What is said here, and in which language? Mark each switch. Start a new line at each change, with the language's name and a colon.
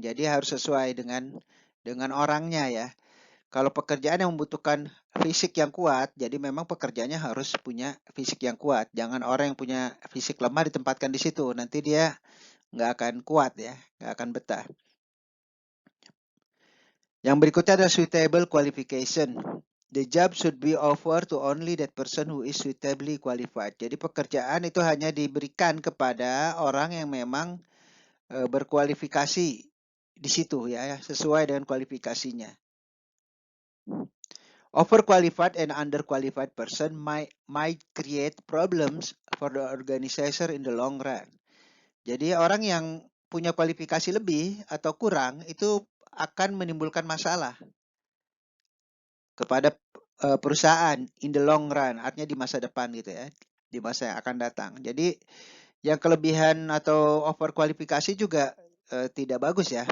Indonesian: Jadi harus sesuai dengan orangnya ya. Kalau pekerjaan yang membutuhkan fisik yang kuat, jadi memang pekerjaannya harus punya fisik yang kuat. Jangan orang yang punya fisik lemah ditempatkan di situ, nanti dia nggak akan kuat ya, nggak akan betah. Yang berikutnya adalah
English: suitable qualification. The job should be offered to only that person who is suitably qualified.
Indonesian: Jadi pekerjaan itu hanya diberikan kepada orang yang memang berkualifikasi di situ ya, sesuai dengan kualifikasinya.
English: Overqualified and underqualified person might create problems for the organizer in the long run.
Indonesian: Jadi orang yang punya kualifikasi lebih atau kurang itu akan menimbulkan masalah kepada perusahaan
English: in the long run,
Indonesian: artinya di masa depan gitu ya, di masa yang akan datang. Jadi yang kelebihan atau overkualifikasi juga tidak bagus ya.